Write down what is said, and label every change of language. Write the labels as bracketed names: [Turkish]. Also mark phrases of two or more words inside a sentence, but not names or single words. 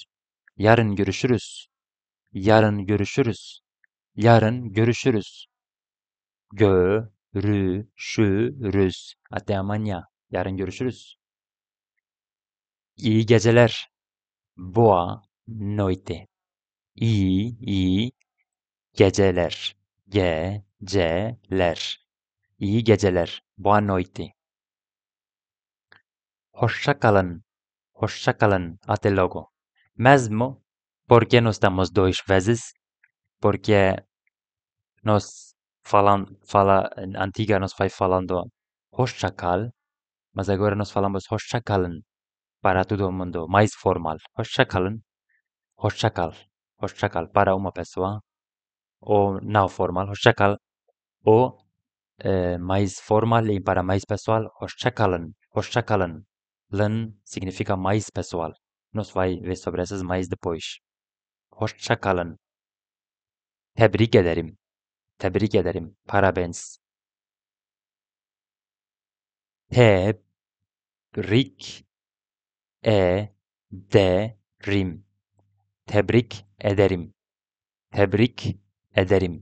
[Turkish] Yarın görüşürüz. Yarın görüşürüz. Yarın görüşürüz. Görüşürüz. [Portuguese] Até amanhã. [Turkish] Yarın görüşürüz. İyi geceler. [Portuguese] Boa noite. [Turkish] İyi geceler. Geceler. İyi geceler. [Portuguese] Boa noite. [Turkish] Hoşça kalın. Hoşça kalın. [Portuguese] Até logo. Mesmo porque nós estamos dois vezes, porque nós antiga nós vai falando [Turkish] hoşça kal, [Portuguese] mas agora nós falamos [Turkish] hoşça kalın [Portuguese] para todo mundo, mais formal. [Turkish] Hoşça kalın. Hoşça kal. Hoşça kal [Portuguese] para uma pessoa, ou não formal. [Turkish] Hoşça kal. [Portuguese] Ou mais formal e para mais pessoal. [Turkish] Hoşça kalın. Hoşça kalın. Lan [Portuguese] significa mais pessoal. Nós vai ver sobre essas mais depois. [Turkish] Hoşça kalın. Tebrik ederim. Tebrik ederim. Parabéns. Tebrik ederim. Tebrik ederim. Tebrik ederim.